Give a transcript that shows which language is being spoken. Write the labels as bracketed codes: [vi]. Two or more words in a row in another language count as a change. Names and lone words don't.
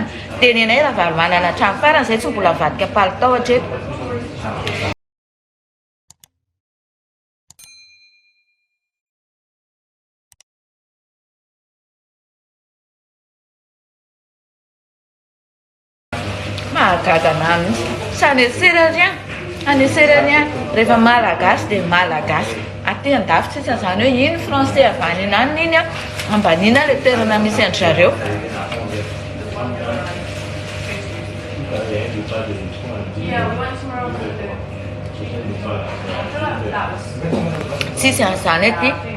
[mg] Tenenay Ravalo manana hatramin'ny farany izay tsy mbola vadika palitao hatreto. Mahagaga anah mihitsy. [fr] Ça ne sert à rien. [mg] Rehefa malagasy de malagasy. Aty andafy tsisy zany hoe iny français avy any anany iny ambanina le toerana misy andry zareo. Tsisy an'izany aty.